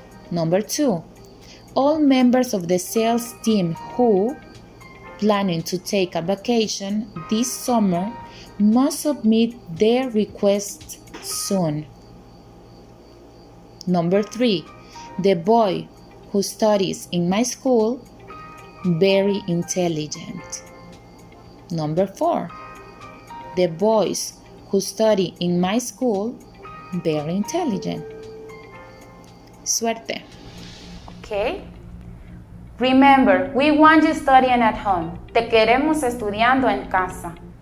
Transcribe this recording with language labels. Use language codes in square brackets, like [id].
[en] Number 2. All members of the sales team who, planning to take a vacation this summer, must submit their requests soon. Number 3. The boy who studies in my school, very intelligent. Number 4. The boys who study in my school, very intelligent. [es] Suerte. [en] Okay. Remember, we want you studying at home. [es] Te queremos estudiando en casa.